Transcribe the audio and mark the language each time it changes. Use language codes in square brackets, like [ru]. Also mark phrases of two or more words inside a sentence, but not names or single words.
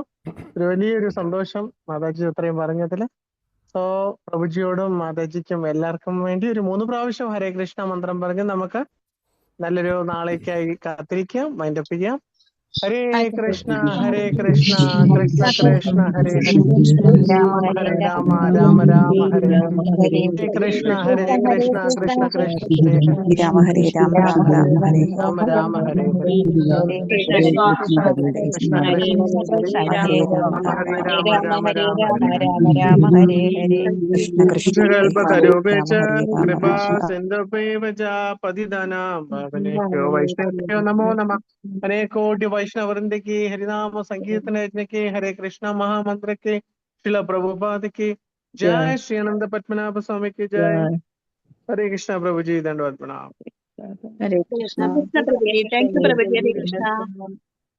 [ml] ഒരു വലിയൊരു സന്തോഷം മാതാജി അത്രയും പറഞ്ഞതില്. സോ പ്രഭുജിയോടും മാതാജിക്കും എല്ലാവർക്കും വേണ്ടി ഒരു 3 പ്രാവശ്യം ഹരേ കൃഷ്ണ മന്ത്രം പറഞ്ഞ് നമുക്ക് നല്ലൊരു നാളേക്കായി കാത്തിരിക്കാം, മൈൻഡപ്പ് ചെയ്യാം. [sa] ഹരേ കൃഷ്ണ കൃഷ്ണ കൃഷ്ണ ഹരേ ഹരേ, ഹരേ രാമ രാമ രാമ ഹരേ ഹരേ, ഹരേ കൃഷ്ണ കൃഷ്ണ കൃഷ്ണ ഹരേ ഹരേ, രാമ ഹരേ രാമ രാമ രാമ ഹരേ രാമ രാമ ഹരേ ഹരേ, കൃഷ്ണ കൃഷ്ണ ഹരേ രാമ ഹരേ രാമ രാമ രാമ രാമ ഹരേ ഹരേ കൃഷ്ണ കൃഷ്ണ കൽപതരൂപേച കൃപാ സിന്ധുപൈവ ച പതിതനാം പാവനേഭ്യോ വൈഷ്ണവേഭ്യോ നമോ നമഃ। [hi] अनेकोटि वैष्णव वृंद की हरिनाम संकीर्तन यज्ञ के हरे कृष्णा महामंत्र के शिला प्रभुपाद की जय, श्री अनंत पद्मनाभ स्वामी की जय। हरे कृष्णा प्रभु जी, दंडवत प्रणाम। हरे कृष्ण [en] Krishna Prabhuji, thank you Prabhuji, Hare Krishna.